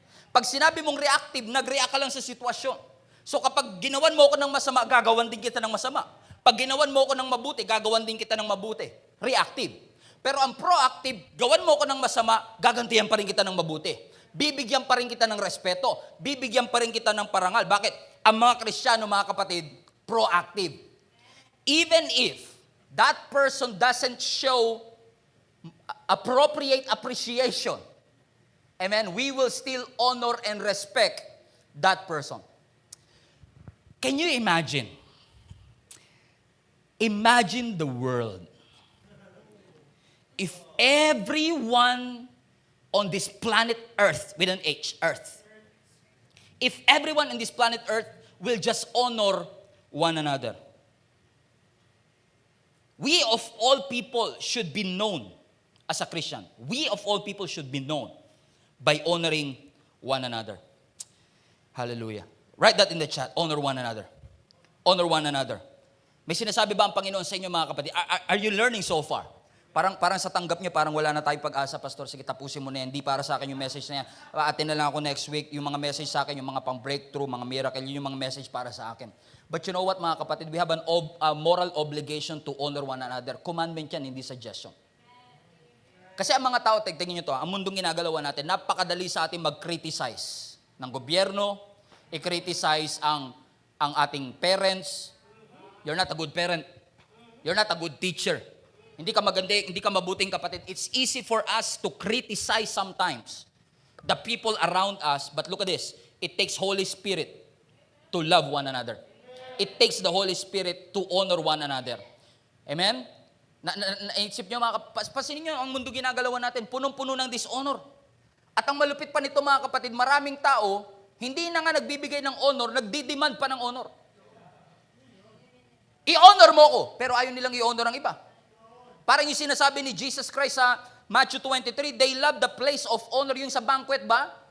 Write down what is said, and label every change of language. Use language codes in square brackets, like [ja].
[tl] Pag sinabi mong reactive, nag-react ka lang sa sitwasyon. So kapag ginawan mo ko ng masama, gagawan din kita ng masama. Pag ginawan mo ko ng mabuti, gagawan din kita ng mabuti. Reactive. Pero ang proactive, gawan mo ko ng masama, gagantihan pa rin kita ng mabuti. Bibigyan pa rin kita ng respeto. Bibigyan pa rin kita ng parangal. Bakit? Ang mga Kristiyano, mga kapatid, proactive. [en] Even if that person doesn't show appropriate appreciation, amen, we will still honor and respect that person. Can you imagine? Imagine the world. If everyone on this planet Earth, with an H, Earth, if everyone on this planet Earth will just honor one another, we of all people should be known as a Christian. We of all people should be known by honoring one another. Hallelujah. Write that in the chat. Honor one another. Honor one another. [tl] May sinasabi ba ang Panginoon sa inyo, mga kapatid? [en] Are you learning so far? [tl] Parang sa tanggap niyo, parang wala na tayong pag-asa, Pastor. Sige, tapusin mo na yan. Hindi para sa akin yung message na yan. Atin na lang ako next week. Yung mga message sa akin, yung mga pang-breakthrough, mga miracle, yun yung mga message para sa akin. [en] But you know what, [tl] mga kapatid? [en] We have a moral obligation to honor one another. [tl] Commandment yan, hindi suggestion. Kasi ang mga tao, tingnan nyo to, ang mundong ginagalawa natin, napakadali sa ating mag-criticize ng gobyerno, i-criticize ang ating parents. [en] You're not a good parent. You're not a good teacher. [tl] Hindi ka maganda, hindi ka mabuting kapatid. [en] It's easy for us to criticize sometimes the people around us. But look at this. It takes Holy Spirit to love one another. It takes the Holy Spirit to honor one another. Amen? [tl] Naisip nyo, pasinin nyo, ang mundo ginagalawan natin, punong-puno ng dishonor. At ang malupit pa nito, mga kapatid, maraming tao, hindi na nga nagbibigay ng honor, nagdidemand pa ng honor. I-honor mo ko, pero ayaw nilang i-honor ang iba. Parang yung sinasabi ni Jesus Christ sa Matthew 23, [en] they love the place of honor. [tl] Yung sa banquet ba?